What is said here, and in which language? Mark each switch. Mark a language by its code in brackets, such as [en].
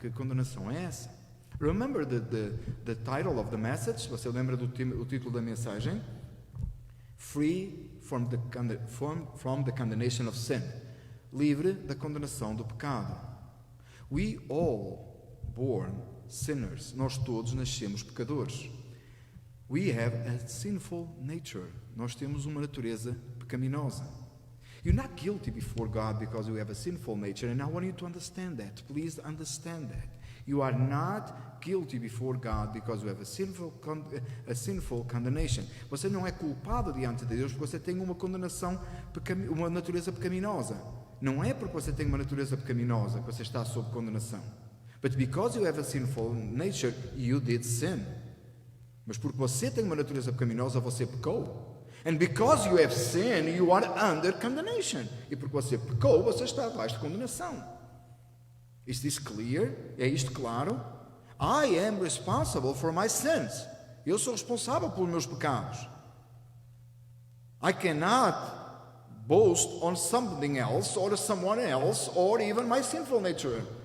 [pt] Que condenação é essa? [en] Remember the title of the message? [pt] Você lembra do título da mensagem? [en] Free from the condemnation of sin. [pt] Livre da condenação do pecado. [en] We all born sinners. [pt] Nós todos nascemos pecadores. [en] We have a sinful nature. [pt] Nós temos uma natureza pecaminosa. [en] You're not guilty before God because you have a sinful nature, and I want you to understand that. Please understand that. You are not guilty before God because you have a sinful condemnation. [pt] Você não é culpado diante de Deus porque você tem uma condenação, uma natureza pecaminosa. Não é porque você tem uma natureza pecaminosa que você está sob condenação. [en] But because you have a sinful nature, you did sin. [pt] Mas porque você tem uma natureza pecaminosa, você pecou. [en] And because you have sin, you are under condemnation. [pt] E porque você pecou, você está abaixo de condenação. [en] Is this clear? [pt] É isto claro? [en] I am responsible for my sins. [pt] Eu sou responsável pelos meus pecados. [en] I cannot boast on something else or someone else or even my sinful nature.